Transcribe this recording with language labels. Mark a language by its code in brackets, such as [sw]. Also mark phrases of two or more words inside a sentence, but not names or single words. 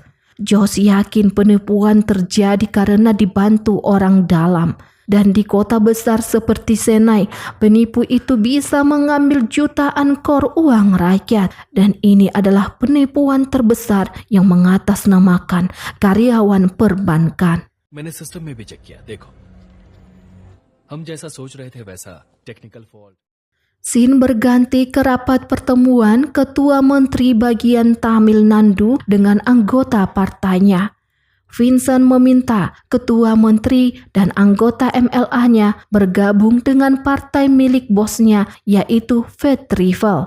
[id] Jos yakin penipuan terjadi karena dibantu orang dalam. Dan di kota besar seperti Senai, penipu itu bisa mengambil jutaan kor uang rakyat. Dan ini adalah penipuan terbesar yang mengatasnamakan karyawan perbankan. [hi] मैंने सिस्टम में भी चेक किया, देखो हम जैसा सोच रहे थे वैसा [en] technical fault. [id] Scene berganti ke rapat pertemuan Ketua Menteri Bagian Tamil Nadu dengan anggota partainya. Vincent meminta Ketua Menteri dan anggota MLA-nya bergabung dengan partai milik bosnya yaitu Vetrivel.